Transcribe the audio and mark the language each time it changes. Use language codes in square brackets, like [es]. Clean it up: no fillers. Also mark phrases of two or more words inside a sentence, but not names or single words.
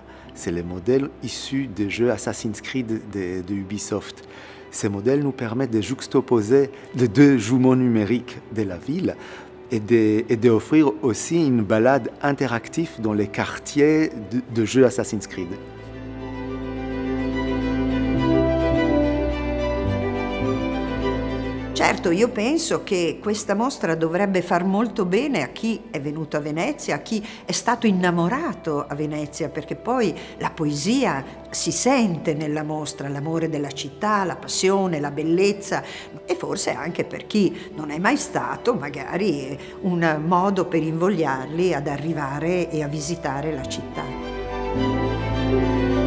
[fr] C'est le modèle issu des jeux Assassin's Creed de Ubisoft. Ces modèles nous permettent de juxtaposer les deux jumeaux numériques de la ville et d'offrir aussi une balade interactive dans les quartiers de jeux Assassin's Creed. [it] Certo, io penso che questa mostra dovrebbe far molto bene a chi è venuto a Venezia, a chi è stato innamorato a Venezia, perché poi la poesia si sente nella mostra, l'amore della città, la passione, la bellezza, e forse anche per chi non è mai stato, magari un modo per invogliarli ad arrivare e a visitare la città.